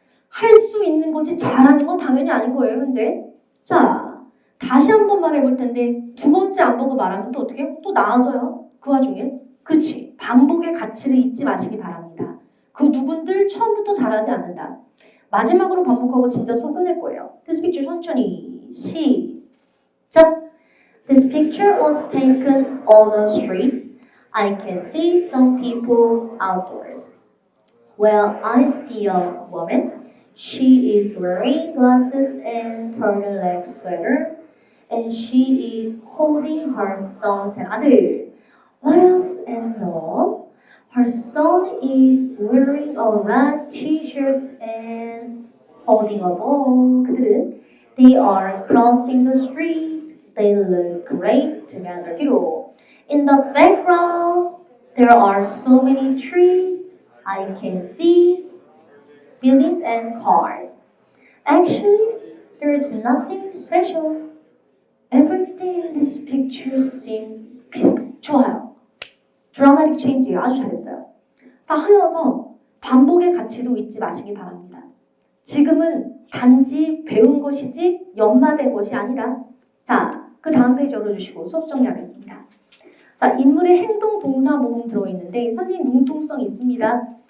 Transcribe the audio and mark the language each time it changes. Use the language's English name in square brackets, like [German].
[Korean] 할 수 있는 거지 잘하는 건 당연히 아닌 거예요, 현재. 자, 다시 한번 말해볼 텐데 두 번째 안 보고 말하면 또 어떻게 해요? 또 나아져요. 그 와중에. 그렇지. 반복의 가치를 잊지 마시기 바랍니다. 그 누군들 처음부터 잘하지 않는다. 마지막으로 반복하고 진짜 수업 끝낼 거예요. [English] This picture [Korean] 천천히 시작. [English] This picture was taken on a street. I can see some people outdoors. Well, I see a woman. She is wearing glasses and turtleneck sweater. And she is holding her son's hand. 아들, what else and all? Her son is wearing a red t-shirt and holding a ball. 그들은 they are crossing the street. They look great together. [Korean] 뒤로. [English] In the background, there are so many trees. I can see buildings and cars. Actually, there is nothing special. Everything in this picture seems peaceful. [Korean] 좋아요. 드라마틱 체인지 아주 잘했어요. 자, 하여서 반복의 가치도 잊지 마시기 바랍니다. 지금은 단지 배운 것이지 연마된 것이 아니라 자, 그 다음 페이지 열어주시고 수업 정리하겠습니다. 자, 인물의 행동, 동사, 모음 들어있는데 선생님 융통성 있습니다.